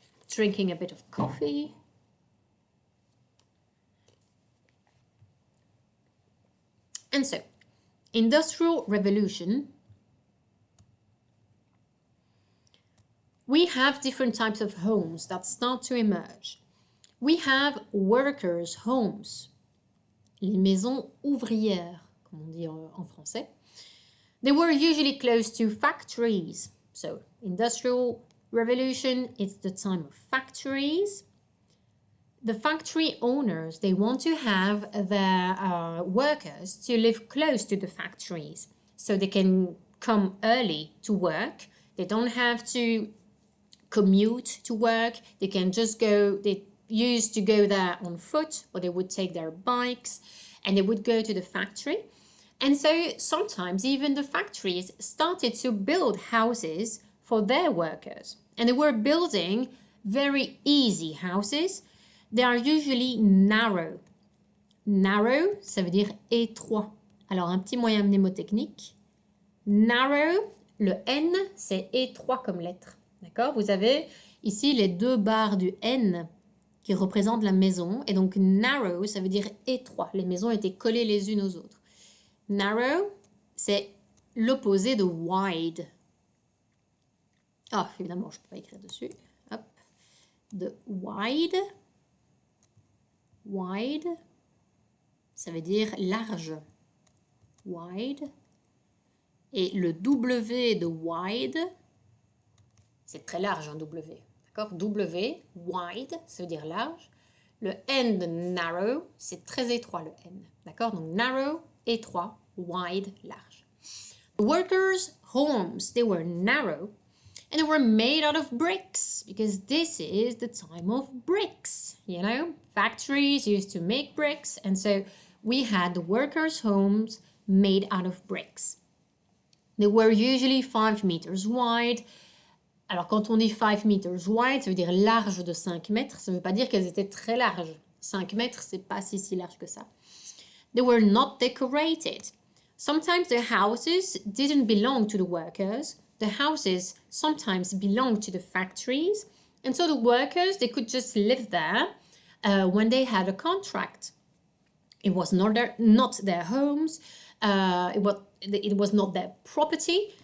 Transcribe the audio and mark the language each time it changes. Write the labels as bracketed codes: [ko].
[en] Drinking a bit of coffee. And so, Industrial Revolution. We have different types of homes that start to emerge. We have workers' homes, [fr] les maisons ouvrières, comme on dit en français. [en] They were usually close to factories. So, Industrial Revolution, it's the time of factories. The factory owners, they want to have their workers to live close to the factories so they can come early to work. They don't have to commute to work. They can just go, they used to go there on foot, or they would take their bikes and they would go to the factory. And so sometimes even the factories started to build houses for their workers. And they were building very easy houses. They are usually narrow. [fr] Narrow, ça veut dire étroit. Alors un petit moyen mnémotechnique. Narrow, le N, c'est étroit comme lettre. D'accord? Vous avez ici les 2 barres du N qui représentent la maison. Et donc narrow, ça veut dire étroit. Les maisons étaient collées les unes aux autres. Narrow, c'est l'opposé de wide. Ah, évidemment, je ne peux pas écrire dessus. Hop. De wide. Wide, ça veut dire large. Wide. Et le W de wide, c'est très large un W. D'accord? W, wide, ça veut dire large. Le N de narrow, c'est très étroit le N. D'accord? Donc narrow, étroit, wide, large. [en] The workers' homes, they were narrow and they were made out of bricks because this is the time of bricks, you know? Factories used to make bricks, and so we had the workers' homes made out of bricks. They were usually 5 meters wide. [fr] Alors, quand on dit [en] 5 meters wide, [fr] ça veut dire large de 5 mètres. Ça ne veut pas dire qu'elles étaient très larges. 5 mètres, c'est pas si large que ça. [en] They were not decorated. Sometimes the houses didn't belong to the workers. The houses sometimes belonged to the factories. And so the workers, they could just live there when they had a contract. It was not their homes. It was not their property.